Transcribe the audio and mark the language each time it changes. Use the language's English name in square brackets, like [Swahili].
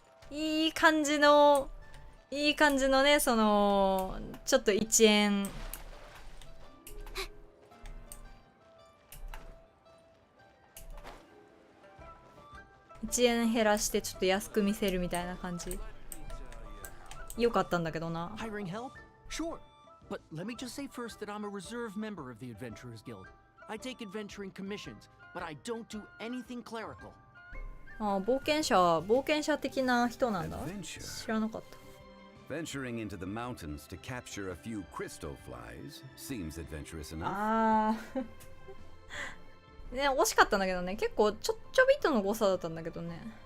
[Japanese] いい感じのね、そのちょっと1円1円減らしてちょっと安く見せるみたいな感じ。よかったんだけどな。 [English] Hiring help? Sure. But let me just say first that I'm a reserve member of the Adventurers Guild. I take adventuring commissions, but I don't do anything clerical. [Japanese] ああ、冒険者的な人なんだ。知らなかった。 Venturing into the mountains to capture a few crystal flies seems adventurous enough. ああ。ね、惜しかったんだけどね。結構ちょびっとの誤差だったんだけどね。